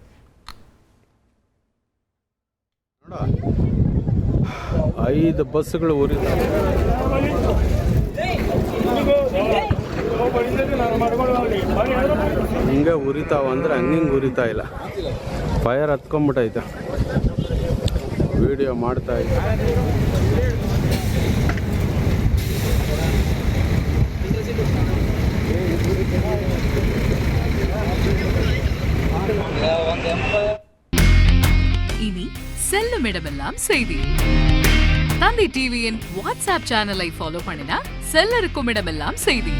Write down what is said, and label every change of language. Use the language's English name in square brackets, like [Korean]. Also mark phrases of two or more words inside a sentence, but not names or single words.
[Kannada] 5 ಬಸ್ಸುಗಳು ಹಿಂಗೆ ಉರಿತಾವ ಅಂದ್ರೆ ಹಂಗಿಂಗೆ ಉರಿತಾ ಇಲ್ಲ. ಫೈರ್ ಹತ್ಕೊಂಡ್ಬಿಟ್ಟೈತೆ. ವಿಡಿಯೋ ಮಾಡ್ತಾ ಇದ್ದೆ. [Tamil] இனி செல்லும் இடமெல்லாம் செய்தி. தந்தி டிவியின் வாட்ஸ்அப் சேனலை ஃபாலோ பண்ணினா செல்ல இருக்கும் இடமெல்லாம் செய்தி.